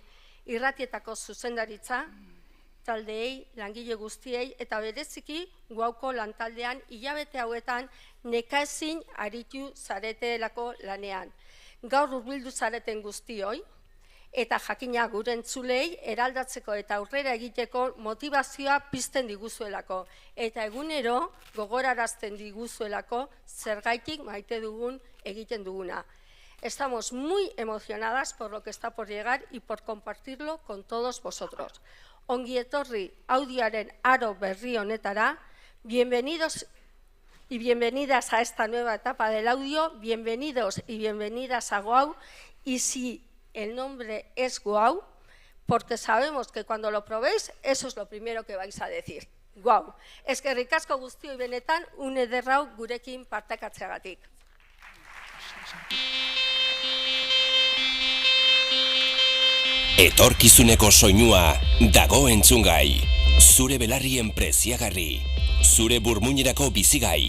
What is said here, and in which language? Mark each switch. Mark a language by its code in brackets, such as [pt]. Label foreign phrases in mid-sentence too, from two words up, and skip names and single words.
[eu] Irratietako zuzendaritza, taldeei, langile guztiei, eta bereziki Guauko lantaldean hilabete hauetan nekaezin aritu zaretelako lanean. Gaur hurbildu zareten guztioi, eta jakina gure entzulei eraldatzeko eta aurrera egiteko motivazioa pizten diguzuelako, eta egunero gogorarazten diguzuelako zergaitik maite dugun egiten duguna. [es] Estamos muy emocionadas por lo que está por llegar y por compartirlo con todos vosotros. [eu] Ongi etorri audioaren aro berri honetara, [es] bienvenidos y bienvenidas a esta nueva etapa del audio, bienvenidos y bienvenidas a Guau, y si el nombre es Guau, porque sabemos que cuando lo probéis, eso es lo primero que vais a decir. Guau. [eu] Eskerrik asko guztioi benetan, une ederrau gurekin partekatzeagatik. Etorkizuneko soinua dago entzungai. Zure belarrien preziagarri. Zure burmuinerako bizigai.